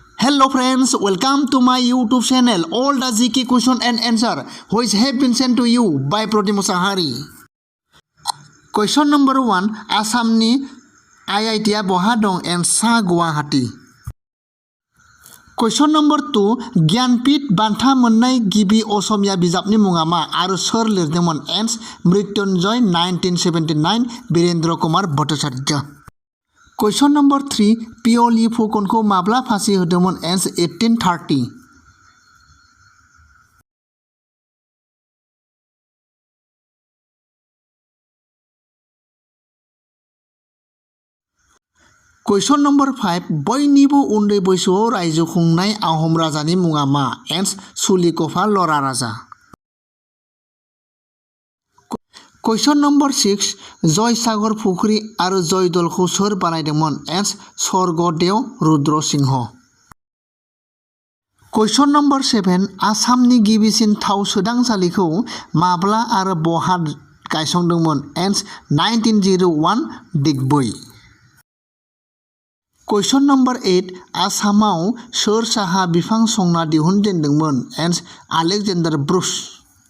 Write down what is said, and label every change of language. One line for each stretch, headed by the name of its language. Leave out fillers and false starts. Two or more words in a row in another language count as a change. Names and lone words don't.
English: Hello friends, welcome to my YouTube channel. All the GK question and answer which have been sent to you by Proti Musahari. Question number 1.
Bodo: Asamni IIT बहा दं एन्सा गुवाहाटी.
English: Question number 2.
Bodo: ज्ञानपीठ बान्था मोननाय गिबि असमिया बिजाबनि मुङा मा आरो सोर लिरदोंमोन? एन्स मृत्युंजय 1979 वीरेंद्र कुमार भट्टाचार्य.
English: Question number 3.
Bodo: पिय'लि फुकनखौ माब्ला फासि होदोंमोन? एन्स 1830.
English: Question number 5.
Bodo: बयनिबो उन्दै बैसोआव रायजो खुंनाय आहम राजानि मुङा मा? एन्स सुलिक'फा लरा राजा.
English: Question number 6.
Bodo: जयसागर फुख्रि आरो जयदलखौ सोर बानायदोंमोन? एन्स स्वर्गदेव रुद्र सिंह.
English: Question number 7.
Bodo: आसामनि गिबिसिन थाव सोदांसालिखौ माब्ला आरो बहा गायसनदोंमोन? एन्स 1901 दिग्बै.
English: Question number 8.
Bodo: आसामाव सोर साहा बिफां संना दिहुनजेनदोंमोन? एन्स आलेकजेन्डार ब्रुस.